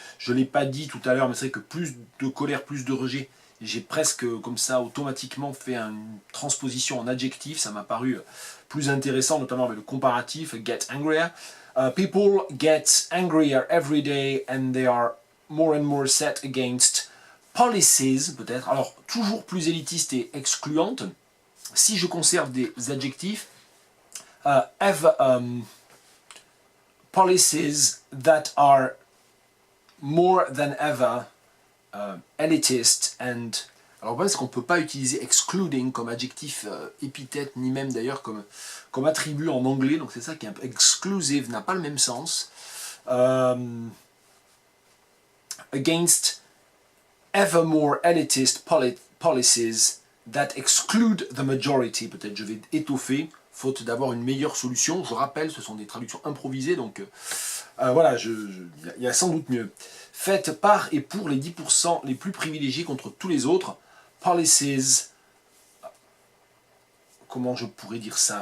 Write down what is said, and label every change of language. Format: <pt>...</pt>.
<fr>Je ne l'ai pas dit tout à l'heure, mais c'est vrai que plus de colère, plus de rejet. J'ai presque comme ça automatiquement fait une transposition en adjectif, ça m'a paru plus intéressant, notamment avec le comparatif,</fr> <en>get angrier. People get angrier every day and they are more and more set against policies, peut-être.</en> <fr>Alors, toujours plus élitiste et excluante. Si je conserve des adjectifs,</fr> <en>have policies that are more than ever elitist and...</en> <fr>Alors, le problème, c'est qu'on ne peut pas utiliser excluding comme adjectif épithète, ni même d'ailleurs comme attribut en anglais. Donc, c'est ça qui est un peu exclusive, n'a pas le même sens.</fr> <en>Against ever more elitist policies that exclude the majority.</en> <fr>Peut-être je vais étoffer, faute d'avoir une meilleure solution. Je rappelle, ce sont des traductions improvisées, donc voilà, il y a sans doute mieux. Faites par et pour les 10% les plus privilégiés contre tous les autres. Policies, comment je pourrais dire ça?</fr>